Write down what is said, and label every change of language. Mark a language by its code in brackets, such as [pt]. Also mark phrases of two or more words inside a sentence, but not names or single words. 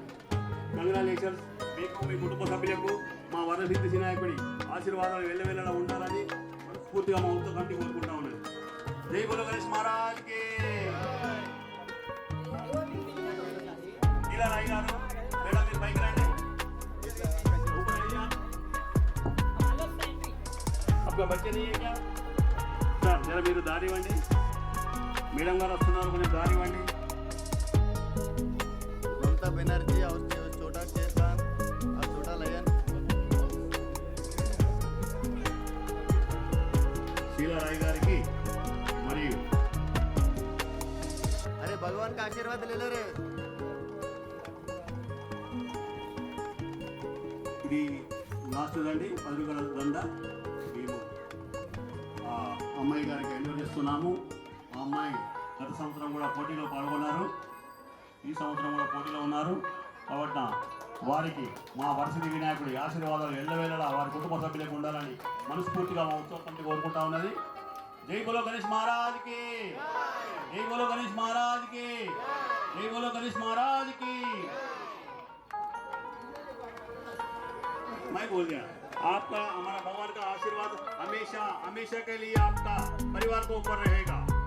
[te] కంగ్రాచులేషన్స్ మీకు, మీ కుటుంబ సభ్యులకు మా వరసిద్ధి వినాయకుడి ఆశీర్వాదాలు వెళ్ళవేళలా ఉండాలని మనస్ఫూర్తిగా మా ఉత్సవ కమిటీ కోరుకుంటా ఉన్నది. [hi] जय बोलो गणेश महाराज की. [te] ఇలా రాయినారు మేడం, మీరు పైకి రండి. [hi] आपका बच्चे नहीं है क्या సార్? [te] జర మీరు దారి ఇవ్వండి. మేడం గారు వస్తున్నారు, కొంచెం దారి ఇవ్వండి. [hi] ममता बनर्जी और छोटा शेर खान और छोटा लयन. [te] शीला राय గారికి మరియు [hi] अरे भगवान का आशीर्वाद ले लो रे. [te] ఇది లాస్ట్ దండి ₹10 దండ మేము ఆ అమ్మాయి గారికి ఎండో చేస్తున్నాము. ఆ అమ్మాయి గత సంవత్సరం కూడా పోటీలో పాల్గొన్నారు, ఈ సంవత్సరం కూడా పోటీలో ఉన్నారు. కాబట్టి వారికి మా వరసిద్ధి వినాయకుడి ఆశీర్వాదాలు ఎల్లవేళలా వారి కుటుంబ సభ్యులకు ఉండాలని మనస్ఫూర్తిగా మా ఉత్సవ కమిటీ కోరుకుంటా ఉన్నది. [hi] जय बोलो गणेश महाराज की, जय बोलो गणेश महाराज की, जय बोलो गणेश महाराज की। मैं बोल दिया आपका हमारा भगवान का आशीर्वाद हमेशा हमेशा के लिए आपका परिवार को ऊपर रहेगा।